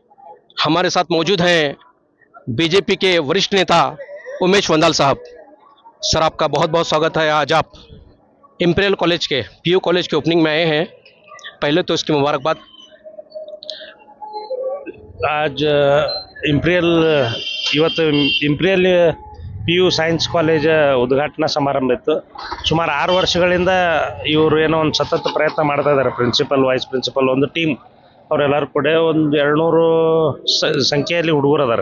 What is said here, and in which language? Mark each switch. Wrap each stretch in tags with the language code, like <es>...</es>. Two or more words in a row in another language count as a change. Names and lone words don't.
<hi>हमारे साथ मौजूद हैं बीजेपी के वरिष्ठ नेता उमेश वंदाल साहब। सर, आपका बहुत बहुत स्वागत है। आज आप इंपीरियल कॉलेज के पीयू कॉलेज के ओपनिंग में आए हैं, पहले तो इसकी मुबारकबाद।</hi> <kn>आज ಇಂಪೀರಿಯಲ್ ಇವತ್ತು ಇಂಪೀರಿಯಲ್ ಪಿ ಯು ಸೈನ್ಸ್ ಕಾಲೇಜ್ ಉದ್ಘಾಟನಾ ಸಮಾರಂಭ ಇತ್ತು. ಸುಮಾರು 6 ವರ್ಷಗಳಿಂದ ಇವರು ಏನೋ ಒಂದು ಸತತ ಪ್ರಯತ್ನ ಮಾಡ್ತಾ ಇದ್ದಾರೆ.</kn> <en>principal, vice principal,</en> <kn>ಒಂದು ಟೀಮ್, ಅವರೆಲ್ಲರೂ ಕೂಡ ಒಂದು 200 ಸಂಖ್ಯೆಯಲ್ಲಿ ಹುಡುಗರು ಅದಾರೆ.</kn>